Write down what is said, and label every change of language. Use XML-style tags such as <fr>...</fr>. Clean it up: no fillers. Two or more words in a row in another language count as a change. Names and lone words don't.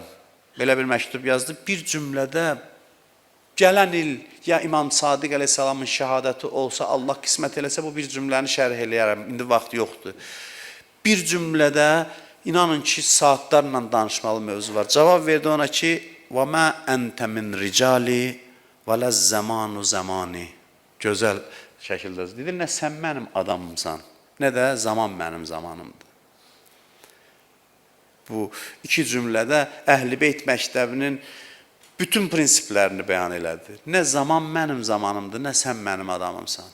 <az>Belə bir məktub yazdı. Bir cümlədə gələn il ya İmam Sadiq əleyhissalamın şəhadəti olsa, Allah qismət eləsə bu bir cümləni şərh eləyərəm. İndi vaxt yoxdur. Bir cümlədə inanın ki, saatlarla danışmalı mövzu var. Cavab verdi ona ki,</az> <ar>وَمَا أَنْتَ مِنْ رِجَالِ وَلَا الزَّمَانُ زَمَانِ.</ar> <az>Gözəl şəkildə dedi, nə sən mənim adamımsan, nə də zaman mənim zamanımdır. Bu iki cümlədə Əhl-i Beyt məktəbinin bütün prinsiplərini bəyan elədi. Nə zaman mənim zamanımdır, nə sən mənim adamımsan.</az>